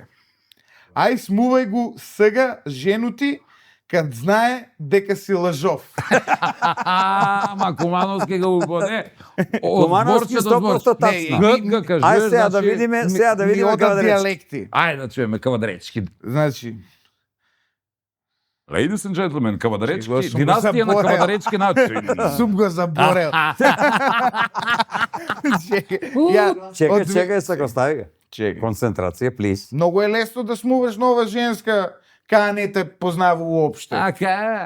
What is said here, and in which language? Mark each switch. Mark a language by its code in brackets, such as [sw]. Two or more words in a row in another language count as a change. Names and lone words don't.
[mk] Ај смувај го сега женути, кад знае дека си лажов. Ама кумановски го угоде. Кумановски 100% тачно. Гъд кажеш, Ај сега да значи, видиме, сега да видиме одат кавадаречки. дијалекти. Ајде да чуеме кавадаречки. Значи, [en] Ladies and gentlemen, [mk] Го кавадаречки, сум го династија на заборел. кавадаречки начин. сум го заборел. Чекај, ја, Чекај, од- чекај, сега остави го. Чекај. Концентрација, плиз. Многу е лесно да смуваш нова женска, кај не те познава уопште. Така.